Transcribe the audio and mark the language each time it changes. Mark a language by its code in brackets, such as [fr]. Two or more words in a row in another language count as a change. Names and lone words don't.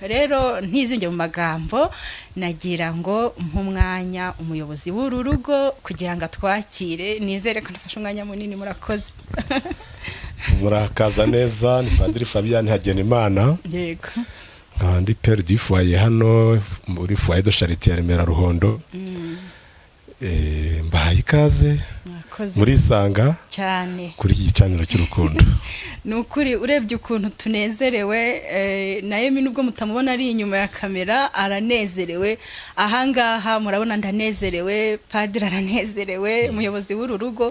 [rw] Rero ntizinge mu magambo, nagira ngo nk'umwanya umuyobozi w'uru rugo kugira ngo atwakire. Nizere ko nafashe umwanya munini. Murakoze. Murakaza neza. Ni Padiri Fabien Hagenimana. Yego. Ndi [fr] Père du foyer [rw] hano muri [fr] foyer de charité [rw] ya Remera Ruhondo. Mbahaye ikaze muri sanga cyane kuri iki gicaniro cy'urukundo. Nukuri urebye ukuntu tunezerewe, naye nubwo mutamubona ari inyuma ya kamera aranezerewe. Ahangaha murabona ndanezerewe, Padiri aranezerewe, umuyobozi w'uru rugo.